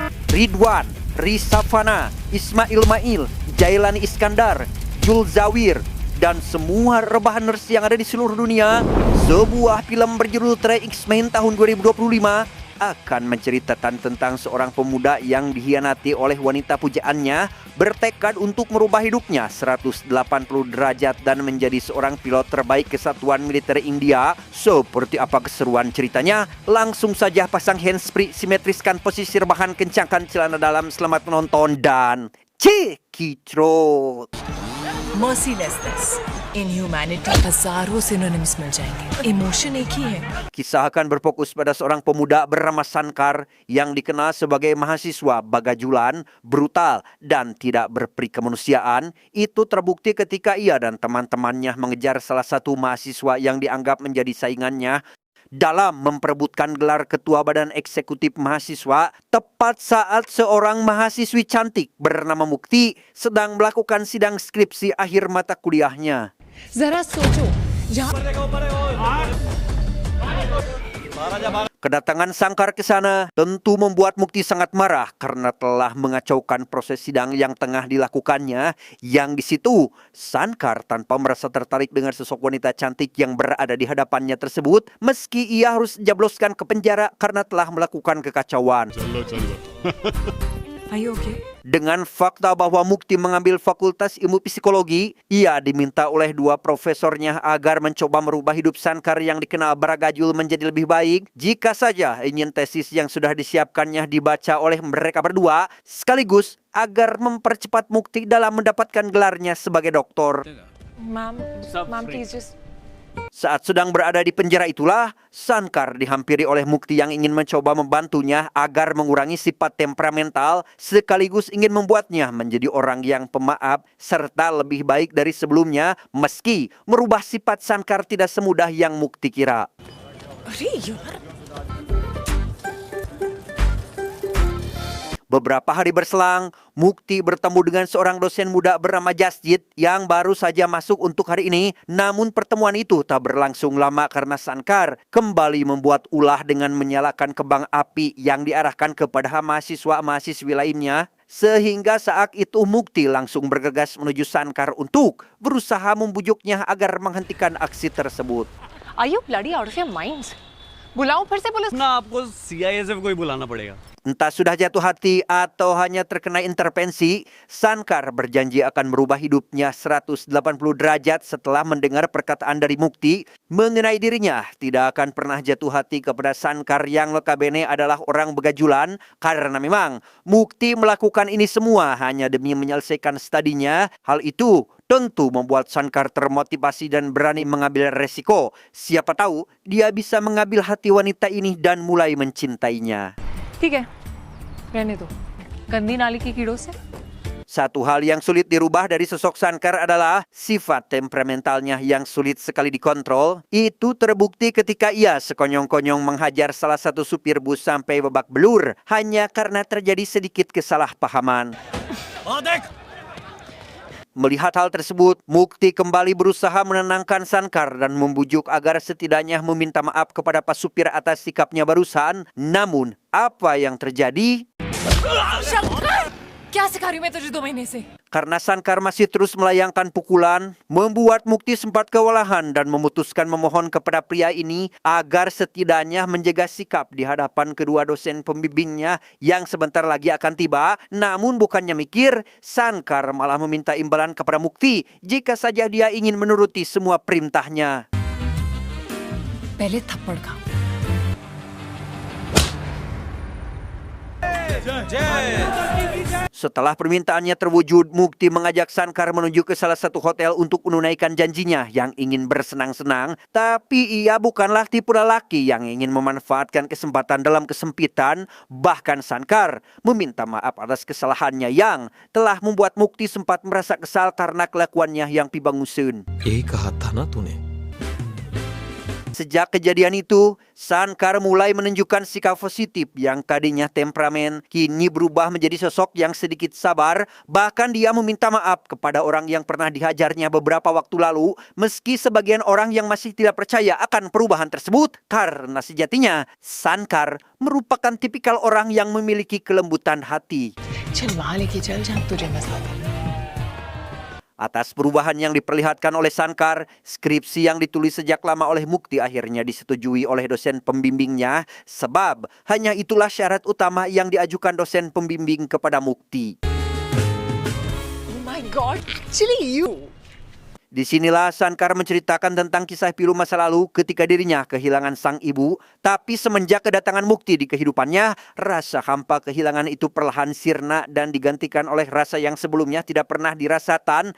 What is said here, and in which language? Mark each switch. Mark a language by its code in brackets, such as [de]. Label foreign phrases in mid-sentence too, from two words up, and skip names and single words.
[id] Ridwan, Rizafana, Ismail Mail, Jailani Iskandar, Jul Zawir, dan semua rebahaners yang ada di seluruh dunia, sebuah film berjudul Trey X-Men tahun 2025 akan menceritakan tentang seorang pemuda yang dikhianati oleh wanita pujaannya, bertekad untuk merubah hidupnya 180 derajat dan menjadi seorang pilot terbaik kesatuan militer India. Seperti apa keseruan ceritanya? Langsung saja pasang handsfree, simetriskan posisi rebahan, kencangkan celana dalam, selamat menonton dan cekicrot. [en] Mercilessness. In humanity, [hi] हजारों synonyms मिल जाएंगे. Emotion एक ही है. [id] Kisah akan berfokus pada seorang pemuda bernama Sankar yang dikenal sebagai mahasiswa bagajulan, brutal, dan tidak berperi kemanusiaan. Itu terbukti ketika ia dan teman-temannya mengejar salah satu mahasiswa yang dianggap menjadi saingannya dalam memperebutkan gelar ketua badan eksekutif mahasiswa, tepat saat seorang mahasiswi cantik bernama Mukti sedang melakukan sidang skripsi akhir mata kuliahnya. [hi] जरा सोचो, जहाँ [id] Kedatangan Sankar ke sana tentu membuat Mukti sangat marah karena telah mengacaukan proses sidang yang tengah dilakukannya. Yang di situ, Sankar tanpa merasa tertarik dengan sosok wanita cantik yang berada di hadapannya tersebut, meski ia harus dijabloskan ke penjara karena telah melakukan kekacauan. [en] Are you okay? [id] Dengan fakta bahwa Mukti mengambil fakultas ilmu psikologi, ia diminta oleh dua profesornya agar mencoba merubah hidup Sankar yang dikenal beragajul menjadi lebih baik jika saja ingin tesis yang sudah disiapkannya dibaca oleh mereka berdua, sekaligus agar mempercepat Mukti dalam mendapatkan gelarnya sebagai doktor. [en] Ma'am, please just. [id] Saat sedang berada di penjara itulah, Sankar dihampiri oleh Mukti yang ingin mencoba membantunya agar mengurangi sifat temperamental sekaligus ingin membuatnya menjadi orang yang pemaaf serta lebih baik dari sebelumnya, meski merubah sifat Sankar tidak semudah yang Mukti kira. [hi] अरे यार, [id] Beberapa hari berselang, Mukti bertemu dengan seorang dosen muda bernama Jasjid yang baru saja masuk untuk hari ini. Namun pertemuan itu tak berlangsung lama karena Sankar kembali membuat ulah dengan menyalakan kembang api yang diarahkan kepada mahasiswa-mahasiswi lainnya. Sehingga saat itu Mukti langsung bergegas menuju Sankar untuk berusaha membujuknya agar menghentikan aksi tersebut. [en] Are you bloody out of your minds? [hi] बुलाऊं फिर से पुलिस? ना आपको सीआईएसएफ को ही बुलाना पड़ेगा. [id] Entah sudah jatuh hati atau hanya terkena intervensi, Sankar berjanji akan merubah hidupnya 180 derajat setelah mendengar perkataan dari Mukti mengenai dirinya tidak akan pernah jatuh hati kepada Sankar yang notabene adalah orang begajulan, karena memang Mukti melakukan ini semua hanya demi menyelesaikan studinya. Hal itu tentu membuat Sankar termotivasi dan berani mengambil resiko. Siapa tahu dia bisa mengambil hati wanita ini dan mulai mencintainya. [hi] ठीक है, रहने दो. गंदी नाली की कीड़ों से. [id] Satu hal yang sulit dirubah dari sosok Sankar adalah sifat temperamentalnya yang sulit sekali dikontrol. Itu terbukti ketika ia sekonyong-konyong menghajar salah satu supir bus sampai babak belur hanya karena terjadi sedikit kesalahpahaman. Melihat hal tersebut, Mukti kembali berusaha menenangkan Sankar dan membujuk agar setidaknya meminta maaf kepada pas supir atas sikapnya barusan. Namun, apa yang terjadi? [hi] क्या सिखा रही हूँ मैं तुझे 2 महीने से? [id] Karena Sankar masih terus melayangkan pukulan, membuat Mukti sempat kewalahan dan memutuskan memohon kepada pria ini agar setidaknya menjaga sikap di hadapan kedua dosen pembimbingnya yang sebentar lagi akan tiba. Namun bukannya mikir, Sankar malah meminta imbalan kepada Mukti jika saja dia ingin menuruti semua perintahnya. [hi] पहले थप्पड़ खा. [id] Setelah permintaannya terwujud, Mukti mengajak Sankar menuju ke salah satu hotel untuk menunaikan janjinya yang ingin bersenang-senang. Tapi ia bukanlah tipe lelaki yang ingin memanfaatkan kesempatan dalam kesempitan. Bahkan Sankar meminta maaf atas kesalahannya yang telah membuat Mukti sempat merasa kesal karena kelakuannya yang pibangusun. [hi] यही कहा था ना तूने. [id] Sejak kejadian itu, Sankar mulai menunjukkan sikap positif yang tadinya temperamen, kini berubah menjadi sosok yang sedikit sabar. Bahkan dia meminta maaf kepada orang yang pernah dihajarnya beberapa waktu lalu, meski sebagian orang yang masih tidak percaya akan perubahan tersebut, karena sejatinya Sankar merupakan tipikal orang yang memiliki kelembutan hati. [hi] चल वहां लेके चल जहां तुझे मजा आता है [id] Atas perubahan yang diperlihatkan oleh Sankar, skripsi yang ditulis sejak lama oleh Mukti akhirnya disetujui oleh dosen pembimbingnya, sebab hanya itulah syarat utama yang diajukan dosen pembimbing kepada Mukti. [en] Oh my god, actually you. [id] Disinilah Sankar menceritakan tentang kisah pilu masa lalu ketika dirinya kehilangan sang ibu, tapi semenjak kedatangan Mukti di kehidupannya, rasa hampa kehilangan itu perlahan sirna dan digantikan oleh rasa yang sebelumnya tidak pernah dirasakan.